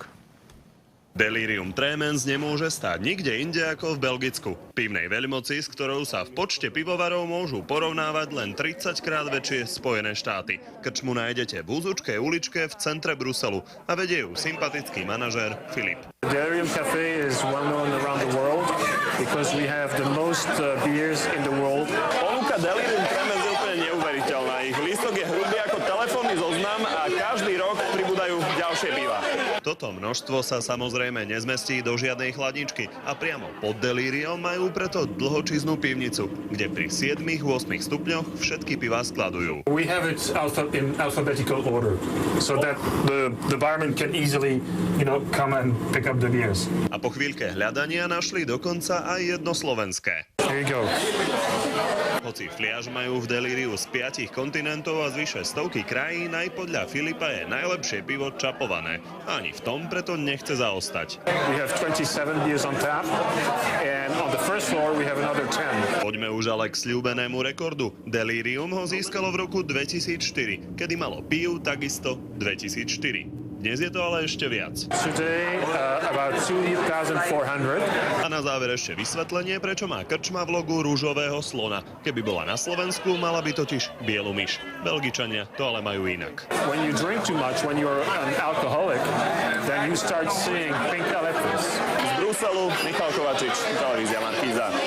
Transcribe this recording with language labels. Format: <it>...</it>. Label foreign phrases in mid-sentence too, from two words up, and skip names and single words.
<sk>Delirium Tremens nemôže stáť nikde inde ako v Belgicku. Pivnej veľmoci, s ktorou sa v počte pivovarov môžu porovnávať len 30-krát väčšie Spojené štáty. Krčmu nájdete v úzučkej uličke v centre Bruselu a vedie ju sympatický manažér Filip.</sk> <en>Delirium Cafe is well known around the world because we have the most beers in the world.</en> <sk>Ponuka Delirium Tremens je úplne neuveriteľná. Ich lístok je hrubý ako telefónny zoznam a každý rok pribúdajú ďalšie piva. Toto množstvo sa samozrejme nezmestí do žiadnej chladničky a priamo pod Delirium majú preto dlhočíznu pivnicu, kde pri 7-8 stupňoch všetky pivá skladujú.</sk> <en>We have it in alphabetical order so that the barman can easily, come and pick up the beers.</en> <sk>A po chvíľke hľadania našli dokonca aj jedno slovenské.</sk> <en>Here you go.</en> <sk>Hoci fliaž majú v Deliriu z 5 kontinentov a zvyše stovky krajín, aj podľa Filipa je najlepšie pivo čapované. Ani v tom preto nechce zaostať.</sk> <en>We have 27 beers on tap and on the first floor we have another 10.</en> <sk>Poďme už ale k sľúbenému rekordu. Delirium ho získalo v roku 2004, kedy malo pív takisto 2004. Dnes je to ale ešte viac.</sk> <en>Today about 2,400.</en> <sk>A na záver ešte vysvetlenie, prečo má krčma v logu rúžového slona. Keby bola na Slovensku, mala by totiž bielu myš. Belgičania to ale majú inak.</sk> <en>When you drink too much, when you're an alcoholic, then you start seeing pink elephants.</en> <sk>Z Bruselu Michal Kovačič, televízia Markíza.</sk>